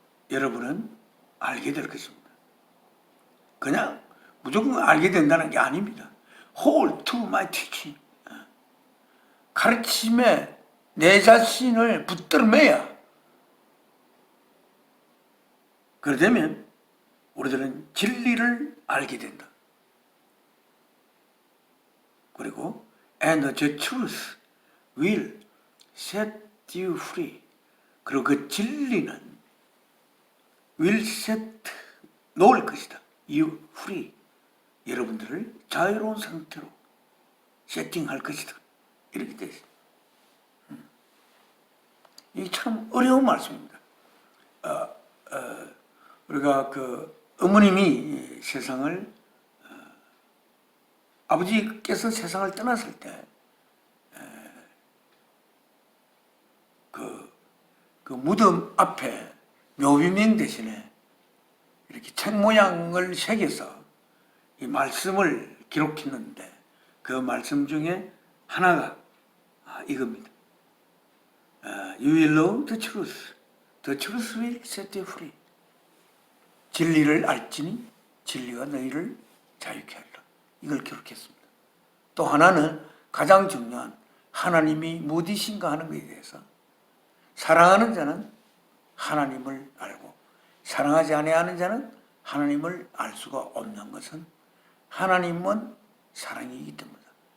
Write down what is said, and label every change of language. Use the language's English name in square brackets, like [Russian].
[Korean] 여러분은 알게 될 것입니다. 그냥 무조건 알게 된다는 게 아닙니다. [English] Hold to my teaching. [Korean] 가르침에 내 자신을 붙들어매야 그러다면 우리들은 진리를 알게 된다. 그리고 [English] and the truth will set you free. [Korean] 그리고 그 진리는 [English] will set, [Korean] 놓을 것이다. [English] you free. [Korean] 여러분들을 자유로운 상태로 세팅할 것이다. 이렇게 되어 있습니다. 이게 참 어려운 말씀입니다. 우리가 그 어머님이 세상을, 아버지께서 세상을 떠났을 때, 그 무덤 앞에 묘비명 대신에 이렇게 책 모양을 새겨서 이 말씀을 기록했는데, 그 말씀 중에 하나가 이겁니다. [English] You will know the truth. The truth will set you free. [Korean] 진리를 알지니 진리가 너희를 자유케 하리라. 이걸 기록했습니다. 또 하나는 가장 중요한 하나님이 무엇이신가 하는 것에 대해서 사랑하는 자는 하나님을 알고 사랑하지 아니하는 자는 하나님을 알 수가 없는 것은 하나님은 사랑이기 때문이다.